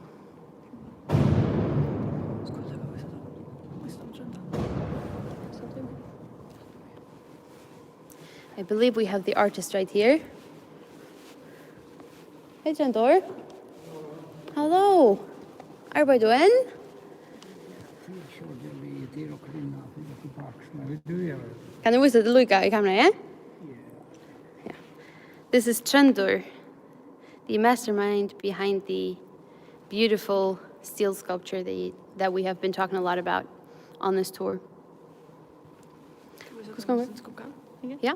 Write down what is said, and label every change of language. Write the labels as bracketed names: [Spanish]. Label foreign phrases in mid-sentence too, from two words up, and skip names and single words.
[English] I believe we have the artist right here. Hey, Trondur. Hello. [Norwegian] Arbeider du enn? Kan du vise det Luca i kameraet? [English] Yeah. This is Trondur, the mastermind behind the beautiful steel sculpture that we have been talking a lot about on this tour. Yeah.